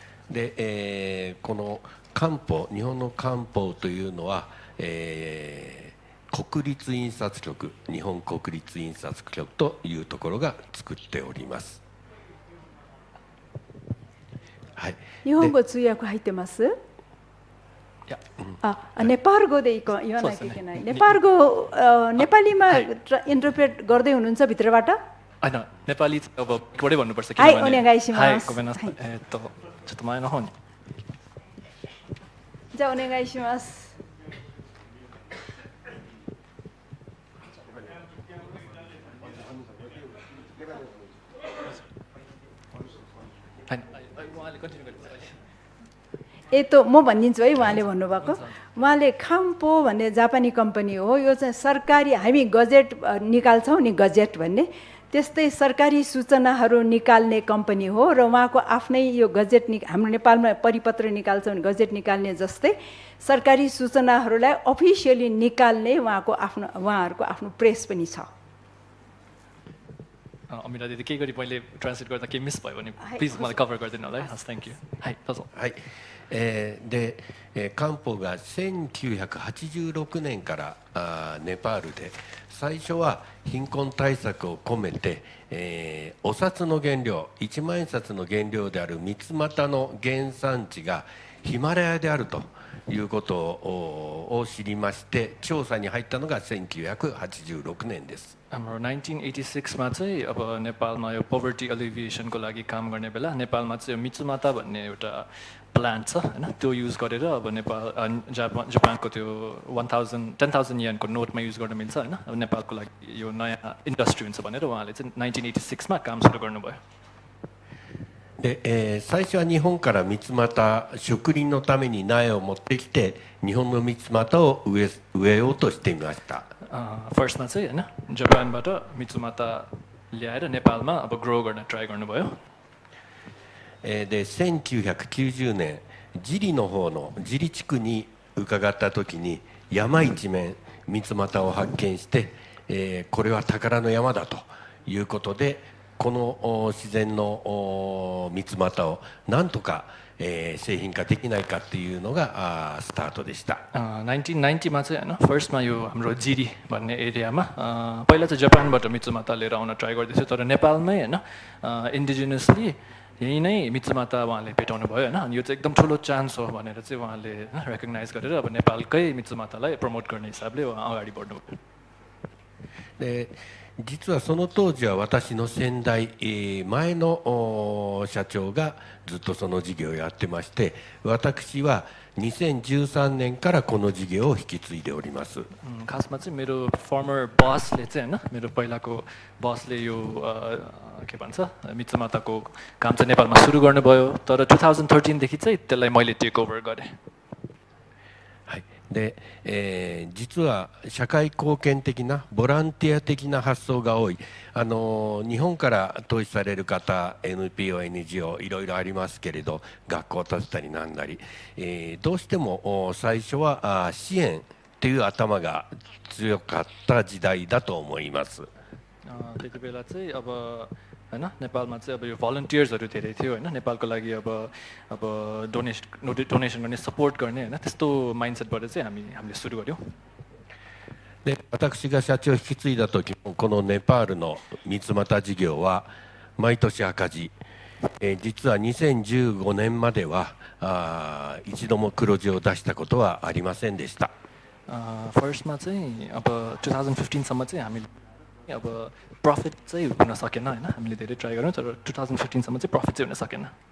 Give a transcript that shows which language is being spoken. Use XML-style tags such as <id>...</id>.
<ja>で、この官報、日本の官報というのは、国立印刷局、日本国立印刷局というところが作っております。はい、日本語通訳入ってます？ネパール語で言わないといけない。ネパール語、</ja> <ne>नेपालीमा इन्टरप्रेट गर्दै हुनुहुन्छ भित्रबाट? होइन, नेपाली अब एकबाटै भन्नुपर्छ।</ne> <ja>はい、お願いします。ごめんなさい。ちょっと前の方に。じゃあお願いします。</ja> <ne>はい、उहाँले कन्टिन्यू गर्नु। म भनिदिन्छु है, उहाँले भन्नुभएको। उहाँले खाम्पो भन्ने जापानी कम्पनी हो, यो चाहिँ सरकारी, हामी गजेट निकाल्छौँ नि, गजेट भन्ने, त्यस्तै सरकारी सूचनाहरू निकाल्ने कम्पनी हो। र उहाँको आफ्नै यो गजेट हाम्रो नेपालमा परिपत्र निकाल्छौँ नि, गजेट निकाल्ने जस्तै सरकारी सूचनाहरूलाई अफिसियली निकाल्ने उहाँहरूको आफ्नो प्रेस पनि छ। अमिरा दिदी के गरी मैले ट्रान्सलेट गर्दा के मिस भयो भने प्लिज मलाई कभर गरिदिनु होला है। हस्, थ्याङ्क यू।</ne> <ja>はい、どうぞ。はい。で、官報が1986年からネパールで、最初は貧困対策を込めて、お札の原料、一万円札の原料である三つ股の原産地がヒマラヤであるということを知りまして、調査に入ったのが1986年です。</ja> <ne>हाम्रो 1986 मा चाहिँ अब नेपालमा यो पोभर्टी एलिभिएसनको लागि काम गर्ने बेला नेपालमा चाहिँ मिचुमाता भन्ने एउटा प्लान्ट छ हैन, त्यो युज गरेर अब जापानको त्यो 10,000 येनको नोटमा युज गर्न मिल्छ हैन, अब नेपालको लागि यो नयाँ इन्डस्ट्री हुन्छ भनेर उहाँले चाहिँ 1986 मा काम सुरु गर्नुभयो।</ne> <ja>で最初は日本から三つ股、植林のために苗を持ってきて日本の三つ股を植えようとしていました。</ja> <ne>फर्स्टमा चाहिँ हैन जापानबाट मिचुमाता ल्याएर नेपालमा अब ग्रो गर्न ट्राई गर्नुभयो।</ne> <ja>で1990年ジリの方のジリ地区に伺った時に山一面三つ股を発見して、これは宝の山だということで、この自然の三つ股をなんとか製品化できないかっていうのがスタートでした。</ja> <ne>1990मा चाहिँ हैन फर्स्टमा यो हाम्रो जिरी भन्ने एरियामा पहिला चाहिँ जापानबाट मिचुमाता लिएर आउन ट्राई गर्दै थियो, तर नेपालमै हैन इन्डिजिनसली यही नै मिचुमाता उहाँले भेटाउनु भयो हैन। यो चाहिँ एकदम ठुलो चान्स हो भनेर चाहिँ उहाँले रेकग्नाइज गरेर अब नेपालकै मिचुमातालाई प्रमोट गर्ने हिसाबले अगाडि बढ्नुभयो।</ne> <ja>で実はその当時は私の先代、前の社長がずっとその事業をやってまして、私は2013年からこの事業を引き継いでおります。</ja> <ne>खासमा चाहिँ मेरो फर्मर बसले चाहिँ हैन, मेरो पहिलाको बसले यो के भन्छ मिचुमाताको काम चाहिँ नेपालमा सुरु गर्नुभयो, तर 2013 देखि चाहिँ त्यसलाई मैले टेक ओभर गरेँ।</ne> <ja>で実は社会貢献的なボランティア的な発想が多い。日本から投資される方 NPO、NGO いろいろありますけれど、学校を建てたりなんなり、どうしても最初は支援っていう頭が強かった時代だと思います。</ja> <ne>त्यति बेला चाहिँ अब हैन नेपालमा चाहिँ अब यो भलन्टियर्सहरू धेरै थियो हैन, नेपालको लागि अब डोनेसन गर्ने सपोर्ट गर्ने हैन, त्यस्तो माइन्डसेटबाट चाहिँ हामीले सुरु गर्यौं।</ne> <ja>で私が社長を引き継いだ時もこのネパールの三つ股事業は毎年赤字、実は2015年までは一度も黒字を出したことはありませんでした。</ja> <ne>फर्स्टमा चाहिँ अब 2015 सम्म चाहिँ हामी अब प्रफिट चाहिँ हुन सकेन हैन, हामीले धेरै ट्राई गर्यौं, तर 2015 सम्म चाहिँ प्रफिट चाहिँ हुन सकेन।</ne>